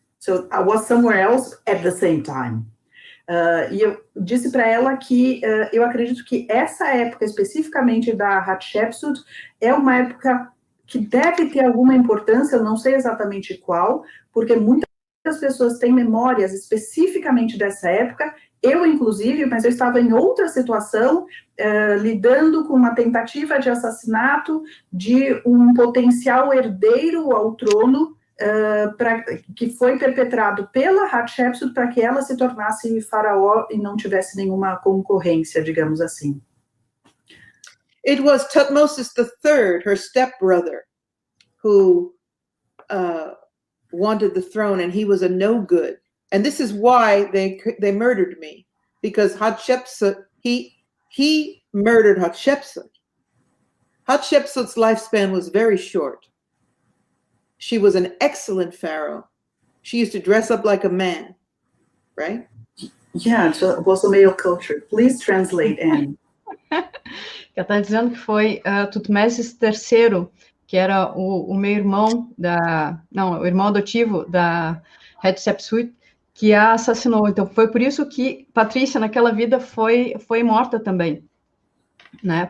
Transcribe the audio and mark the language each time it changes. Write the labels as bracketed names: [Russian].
[English] So I was somewhere else at the same time. [Portuguese] E eu disse para ela que eu acredito que essa época, especificamente da Hatshepsut, é uma época que deve ter alguma importância, eu não sei exatamente qual, porque muitas pessoas têm memórias especificamente dessa época, eu inclusive, mas eu estava em outra situação, lidando com uma tentativa de assassinato de um potencial herdeiro ao trono, que foi perpetrado pela Hatshepsut para que ela se tornasse faraó e não tivesse nenhuma concorrência, digamos assim. [English] It was Thutmose III, her stepbrother, who wanted the throne, and he was a no good. And this is why they murdered me, because Hatshepsut, he murdered Hatshepsut. Hatshepsut's lifespan was very short. She was an excellent pharaoh. She used to dress up like a man, right? Yeah, it was a male culture. Please translate, Anne. [Portuguese] Ela está dizendo que foi Thutmose III, que era o meio-irmão o irmão adotivo da Hatshepsut, que a assassinou. Então, foi por isso que Patrícia, naquela vida, foi morta também, né?